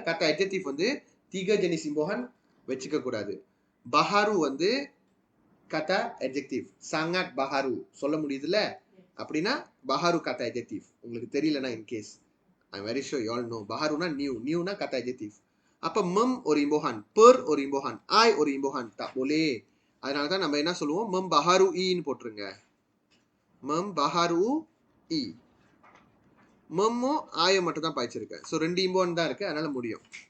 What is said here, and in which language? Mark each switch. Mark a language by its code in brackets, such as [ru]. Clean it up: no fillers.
[ta] கட்ட adjective வந்து 3 jenis imbuhan வச்சுக்க கூடாது. [ms] Baharu வந்து kata adjective. Sangat baharu. சொல்ல முடியுதுல? [ta] அப்படின்னா baharu kata adjective. உங்களுக்கு தெரியலனா [en] in case. I'm very sure you all know. Baharuனா new. Newனா kata adjective. [ta] அப்ப ஒரு imbuhan, ஒரு imbuhan, ஒரு imbuhan [ms] tak boleh. [ta] அதனால தான் நம்ம என்ன சொல்லுவோம்? membaharui-ன்னு போட்டுருங்க. membaharui. memmo ஆய மட்டும் தான் பாய்ச்சிருக்கேன். ஸோ 2 imbuhan தான் இருக்கு, அதனால முடியும்.